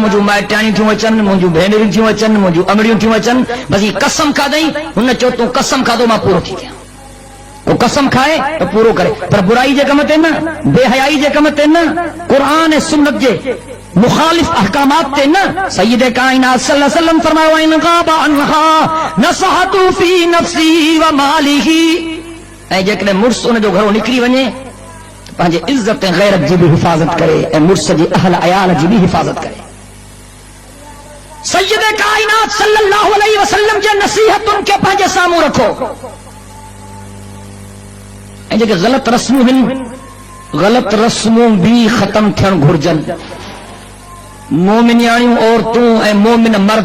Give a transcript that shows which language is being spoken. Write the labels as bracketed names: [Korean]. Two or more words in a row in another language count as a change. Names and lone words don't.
[Sindhi] मुंहिंजूं माइटाणियूं थियूं अचनि मुंहिंजूं भेनरियूं थियूं अचनि मुंहिंजूं अमड़ियूं थियूं अचनि बसि कसम खाधई हुन चयो तूं कसम खाधो मां पूरो थी कयां वो कसम खाए तो पूरो करे पर बुराई जे कम ते न बेहयाई जे कम ते न कुरान ऐं सुन्नत जे मुखालिफ अहकामात ते न सय्यद कायनात [Arabic] صلى الله عليه وسلم [Sindhi] फरमायो [Arabic] إن غاب عنها نصحته في نفسي وماله [Sindhi] ऐं जेकॾहिं मुड़ुस उन जो घरों निकिरी वञे पंहिंजे इज़त ऐं गैरत जी बि हिफ़ाज़त करे ऐं मुड़ुस जी अहल अयाल जी बि हिफ़ाज़त करे सय्यद कायनात [Arabic] صلى الله عليه وسلم [Sindhi] जे नसीहतुनि खे पंहिंजे साम्हूं रखो ऐं जेके ग़लत रस्मूं आहिनि ग़लत रस्मूं बि ख़तम थियण घुर्जनि मोमिनियाणियूं औरतूं ऐं मोमिन मर्द